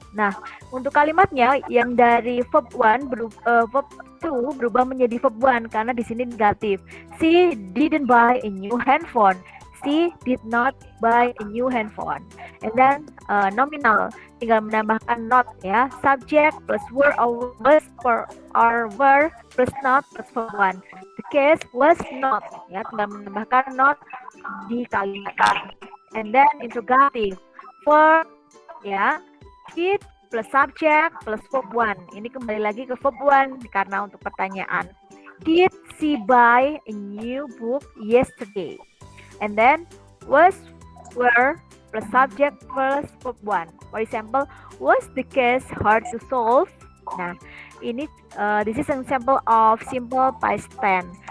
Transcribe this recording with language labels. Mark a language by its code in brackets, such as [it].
[id] Nah, untuk kalimatnya yang dari verb one verb two berubah menjadi verb one karena di sini negatif. [en] She didn't buy a new handphone. She did not buy a new handphone. And then nominal [id] tinggal menambahkan [en] not ya. Subject plus were or was or were plus not plus verb one. The case was not [id] ya, tinggal menambahkan not di kalimat. [en] And then interrogative verb ya, did plus subject plus verb one. [id] Ini kembali lagi ke verb one karena untuk pertanyaan. [en] Did she buy a new book yesterday? And then was, were plus subject plus verb one. For example, was the case hard to solve? [id] Nah, ini [en] this is an example of simple past tense.